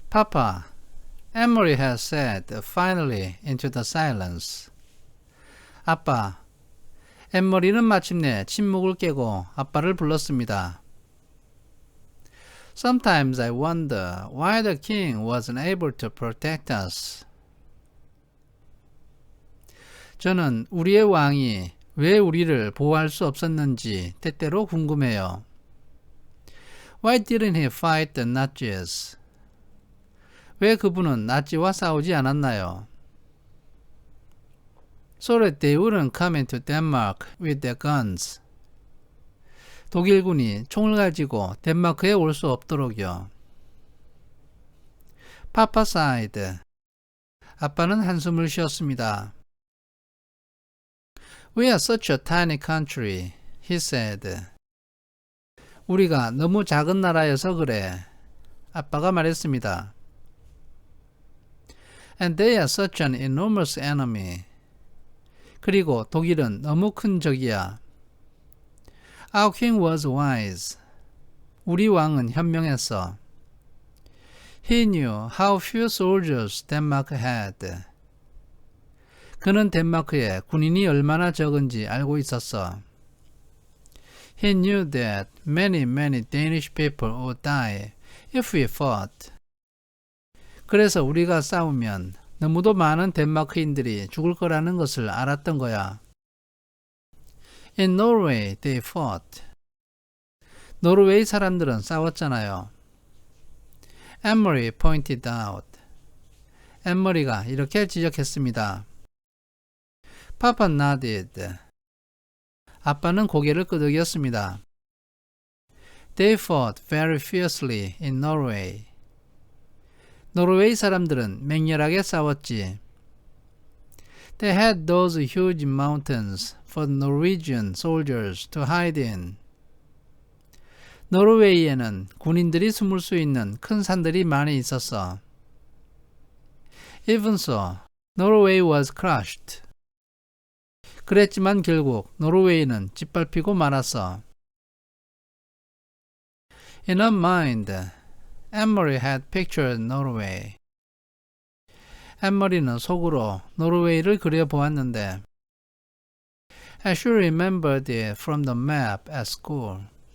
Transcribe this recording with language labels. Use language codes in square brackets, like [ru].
[en] Papa, Emery has said finally into the silence. [ko] 아빠, 엠머리는 마침내 침묵을 깨고 아빠를 불렀습니다. [en] Sometimes I wonder why the king wasn't able to protect us. [ko] 저는 우리의 왕이 왜 우리를 보호할 수 없었는지 때때로 궁금해요. [en] Why didn't he fight the Nazis? [ko] 왜 그분은 나치와 싸우지 않았나요? [en] So that they wouldn't come into Denmark with their guns. [ko] 독일군이 총을 가지고 덴마크에 올 수 없도록요. [en] Papa sighed. [ko] 아빠는 한숨을 쉬었습니다. [en] We are such a tiny country, he said. [ko] 우리가 너무 작은 나라여서 그래. 아빠가 말했습니다. [en] And they are such an enormous enemy. [ko] 그리고 독일은 너무 큰 적이야. [en] Our king was wise. [ko] 우리 왕은 현명했어. [en] He knew how few soldiers Denmark had. [ko] 그는 덴마크에 군인이 얼마나 적은지 알고 있었어. [en] He knew that many Danish people would die if we fought. [ko] 그래서 우리가 싸우면 너무도 많은 덴마크인들이 죽을 거라는 것을 알았던 거야. [en] In Norway they fought. [ko] 노르웨이 사람들은 싸웠잖아요. [en] Emery pointed out. [ko] 엠머리가 이렇게 지적했습니다. [en] Papa nodded. [ko] 아빠는 고개를 끄덕였습니다. [en] They fought very fiercely in Norway. [ko] 노르웨이 사람들은 맹렬하게 싸웠지. [en] They had those huge mountains for Norwegian soldiers to hide in. [ko] 노르웨이에는 군인들이 숨을 수 있는 큰 산들이 많이 있었어. [en] Even so, Norway was crushed. [ko] 그랬지만 결국 노르웨이는 짓밟히고 말았어. [en] In her mind, Emery had pictured Norway. [ko] 엠머리는 속으로 노르웨이를 그려보았는데 [en] As she remembered it from the map at school.